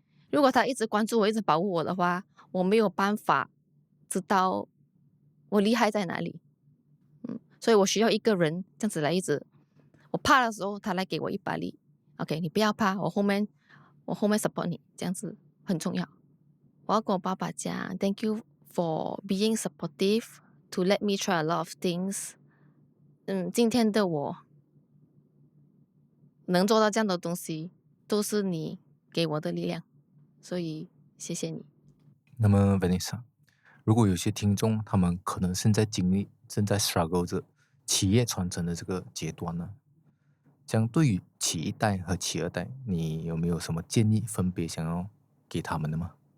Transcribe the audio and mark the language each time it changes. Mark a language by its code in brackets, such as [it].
[zh] 如果他一直关注我，一直保护我的话，我没有办法知道我厉害在哪里。所以我需要一个人这样子来一直，我怕的时候他来给我一把力。 OK， 你不要怕，我后面 support 你，这样子很重要。我要跟我爸爸讲 [en] ，Thank you for being supportive to let me try a lot of things。 [zh] 今天的我能做到这样的东西，都是你给我的力量，所以谢谢你。那么 Vanessa， 如果有些听众他们可能正在经历、正在 struggle 着企业传承的这个阶段呢，这样对于企一代和企二代，你有没有什么建议分别想要给他们的吗？